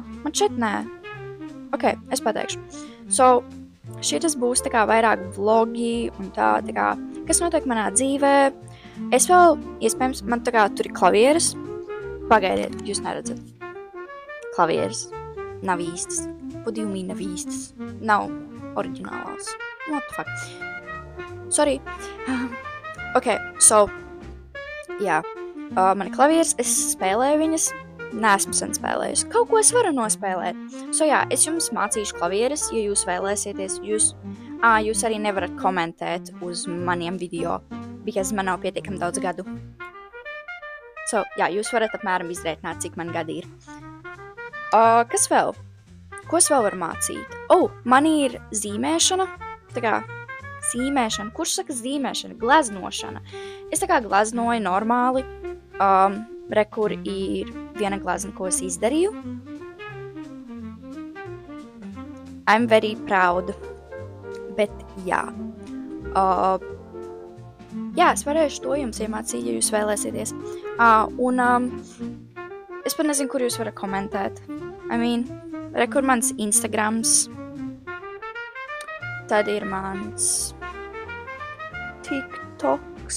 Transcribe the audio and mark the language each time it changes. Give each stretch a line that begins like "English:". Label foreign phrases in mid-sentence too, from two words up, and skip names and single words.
Latvian: Man šeit nē. Ok, es pateikšu. So, šitas būs vairāk vlogi un tā, kas notiek manā dzīvē. Es vēl, iespējams, man tur ir klavieres. Pagaidiet, jūs neredzat. Klavieres nav īstas.
English: What do you mean
Latvian: nav īstas? Nav oriģinālās.
English: What the fuck? Sorry. Ok, so,
Latvian: jā. Man ir klavieres, es spēlēju viņas. Neesmu sen spēlējusi. Kaut ko es varu nospēlēt. So jā, es jums mācīšu klavieres, ja jūs vēlēsieties. Jūs arī nevarat komentēt uz maniem video, because man nav pietiekami daudz gadu. So, jā, jūs varat apmēram izrēķināt, cik man gadi ir. Kas vēl? Ko es vēl varu mācīt? Man ir zīmēšana. Tā kā zīmēšana. Kurš saka zīmēšana? Gleznošana. Es tā kā gleznoju normāli. Kur ir viena glezna, ko es izdarīju.
English: I'm very proud.
Latvian: Bet jā. Jā, es varēšu to jums iemācīt, ja jūs vēlēsieties. Es pat nezinu, kur jūs varat komentēt. Kur mans Instagrams. Tad ir mans TikToks.